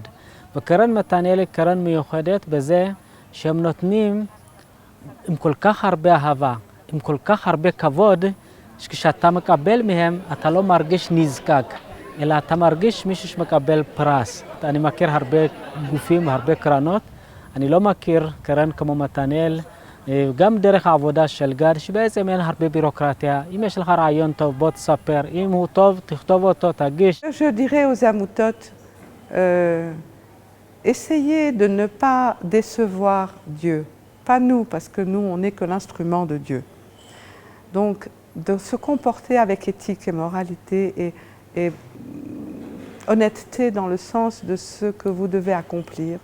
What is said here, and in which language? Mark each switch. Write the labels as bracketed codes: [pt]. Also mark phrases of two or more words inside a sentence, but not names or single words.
[he] וקרן מתנאל היא קרן מיוחדת בזה שהם נותנים עם כל כך הרבה אהבה, עם כל כך הרבה כבוד, שכשאתה מקבל מהם, אתה לא מרגיש נזקק, אלא אתה מרגיש מישהו שמקבל פרס. אני מכיר הרבה גופים, הרבה קרנות. אני לא מכיר קרן כמו מתנאל, גם דרך העבודה של גד, שבעצם אין הרבה בירוקרטיה. אם יש לך רעיון טוב, בוא תספר. אם הוא טוב, תכתוב אותו, תגיש. [fr] Je dirais aux amoutotes, essayez de ne pas décevoir Dieu. Pas nous, parce que nous, on n'est que l'instrument de Dieu. Donc, de se comporter avec éthique et moralité et honnêteté dans le sens de ce que vous devez accomplir.